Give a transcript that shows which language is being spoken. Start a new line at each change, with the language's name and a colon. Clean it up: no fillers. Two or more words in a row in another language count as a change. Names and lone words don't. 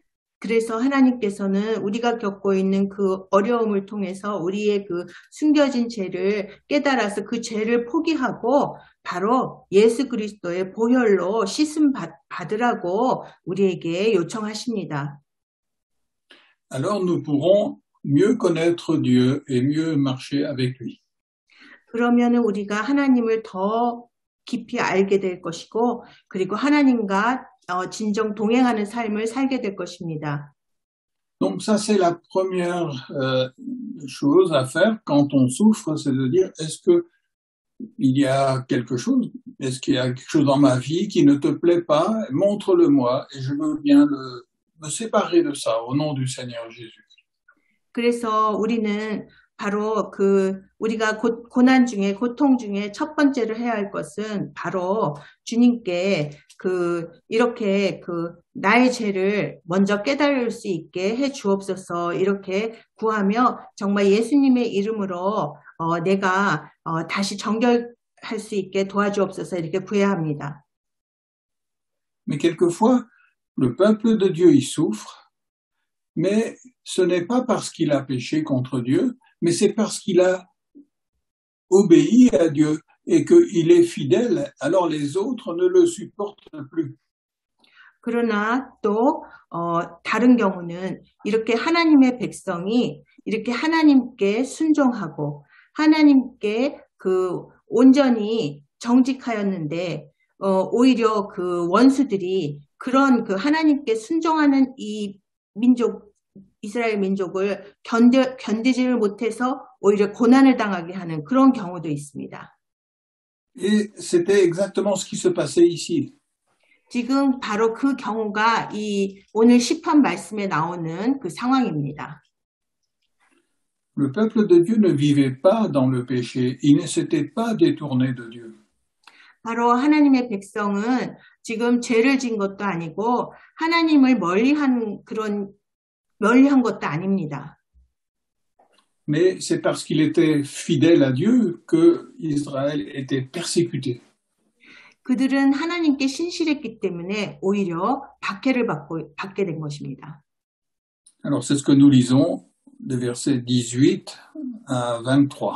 Korean: 그래서 하나님께서는 우리가 겪고 있는 그 어려움을 통해서 우리의 그 숨겨진 죄를 깨달아서 그 죄를 포기하고 바로 예수 그리스도의 보혈로 씻음 받으라고 우리에게 요청하십니다.
French: Alors nous pourrons mieux connaître Dieu et mieux marcher avec lui.
Korean: 그러면은 우리가 하나님을 더 깊이 알게 될 것이고 그리고 하나님과 진정 동행하는 삶을 살게 될 것입니다.
French: Donc ça c'est la première chose à faire quand on souffre, c'est de dire est-ce que il y a quelque chose, est-ce qu'il y a quelque chose dans ma vie qui ne te plaît pas, montre-le-moi et je veux bien me séparer de ça au nom du Seigneur Jésus.
Korean: 그래서 우리는 바로 우리가 고난 중에 고통 중에 첫 번째로 해야 할 것은 바로 주님께 이렇게 나의 죄를 먼저 깨달을 수 있게 해 주옵소서 이렇게 구하며 정말 예수님의 이름으로 내가 다시 정결할 수 있게 도와주옵소서 이렇게 구해야 합니다.
French: Mais quelquefois, le peuple de Dieu y souffre, mais ce n'est pas parce qu'il a péché contre Dieu, mais c'est parce qu'il a obéi à Dieu et qu'il est fidèle, alors les autres ne le supportent plus.
Korean: 그러나 또 다른 경우는 이렇게 하나님의 백성이 이렇게 하나님께 순종하고 하나님께 온전히 정직하였는데 오히려 원수들이 그런 하나님께 순종하는 이 민족 이스라엘 민족을 견디지를 못해서 오히려 고난을 당하게 하는 그런 경우도 있습니다.
French: Et c'était exactement ce qui se passait ici.
Korean: 지금 바로 그 경우가 이 오늘 시편 말씀에 나오는 그 상황입니다.
French: Le peuple de Dieu ne vivait pas dans le péché, il ne s'était pas détourné de Dieu.
Korean: 바로 하나님의 백성은 지금 죄를 지은 것도 아니고 하나님을 멀리한 것도 아닙니다.
French: Mais c'est parce qu'il était fidèle à Dieu que Israël était persécuté.
Korean: 그들은 하나님께 신실했기 때문에 오히려 박해를 받게 된 것입니다.
French: Alors c'est ce que nous lisons de versets 18 à 23.